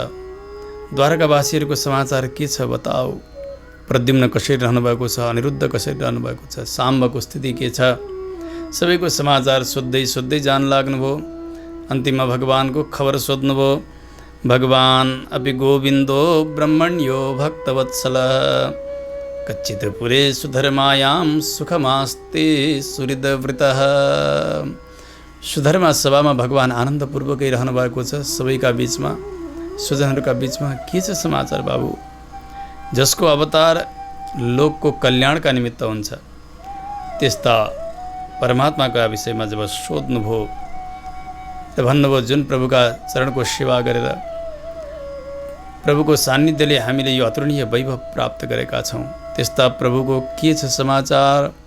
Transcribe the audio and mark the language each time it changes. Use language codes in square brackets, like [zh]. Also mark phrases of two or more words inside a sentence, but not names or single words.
[ne] द्वारकावासीहरूको समाचार के छ बताऊ। प्रद्युम्न कसरी रहनु भएको छ? अनिरुद्ध कसरी रहनु भएको छ? साम्बको स्थिति के छ? सबैको समाचार सोध्दै सोध्दै जान लाग्नुभयो। अन्तिममा भगवानको खबर सोध्नुभयो। [sa] भगवान अपि गोविन्दो ब्रह्मण्यो भक्तवत्सल कच्चित् पुरे सुधर्मायां सुखमास्ते सुहृदवृतः। [ne] सुधर्मा सभामा भगवान आनन्दपूर्वकै रहनु भएको छ। सबैका बीचमा, स्वजनहरूका बीचमा के छ समाचार बाबु? जसको अवतार लोकको कल्याणका निमित्त हुन्छ, त्यस्ता परमात्माका विषयमा जब सोध्नुभयो र भन्नुभयो, जुन प्रभुका चरणको सेवा गरेर प्रभुको सान्निध्यले हामीले यो अतुलनीय वैभव प्राप्त गरेका छौँ, त्यस्ता प्रभुको के छ समाचार?